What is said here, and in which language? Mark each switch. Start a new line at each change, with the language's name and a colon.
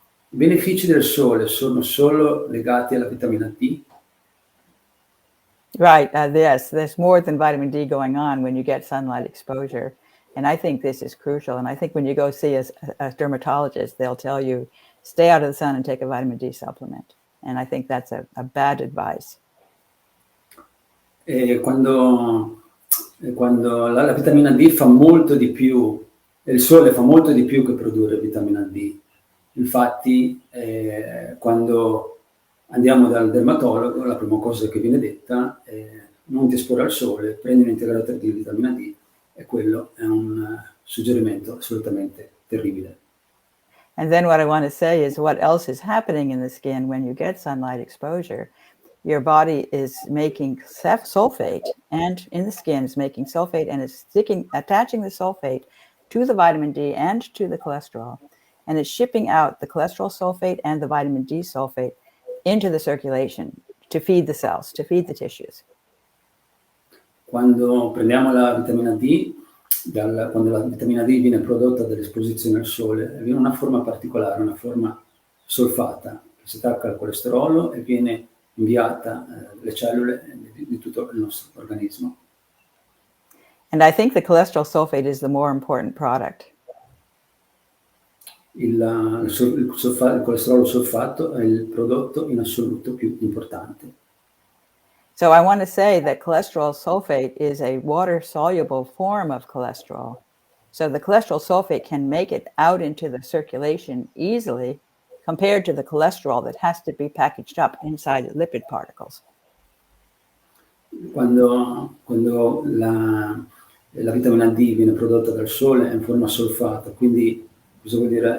Italian: I benefici del sole sono solo legati alla vitamina D?
English: Right, yes, there's more than vitamin D going on when you get sunlight exposure. And I think this is crucial. And I think when you go see a dermatologist, they'll tell you, stay out of the sun and take a vitamin D supplement. And I think that's a bad advice.
Italian: Quando la vitamina D fa molto di più, il sole fa molto di più che produrre vitamina D. Infatti, quando andiamo dal dermatologo, la prima cosa che viene detta è non ti esporre al sole, prendi un integratore di vitamina D, e quello è un suggerimento assolutamente terribile.
English: And then what I want to say is what else is happening in the skin when you get sunlight exposure. Your body is making sulfate, and in the skin is making sulfate, and it's attaching the sulfate to the vitamin D and to the cholesterol. And it's shipping out the cholesterol sulfate and the vitamin D sulfate into the circulation to feed the cells, to feed the tissues.
Italian: Quando prendiamo la vitamina D, quando la vitamina D viene prodotta dall'esposizione al sole, viene una forma particolare, una forma solfata, che si attacca al colesterolo e viene inviata alle cellule di tutto il nostro organismo.
English: And I think the cholesterol sulfate is the more important product.
Italian: il colesterolo solfato è il prodotto in assoluto più importante.
English: So I want to say that cholesterol sulfate is a water-soluble form of cholesterol. So the cholesterol sulfate can make it out into the circulation easily compared to the cholesterol that has to be packaged up inside lipid particles.
Italian: Quando la vitamina D viene prodotta dal sole è in forma solfata, quindi cosa vuol dire?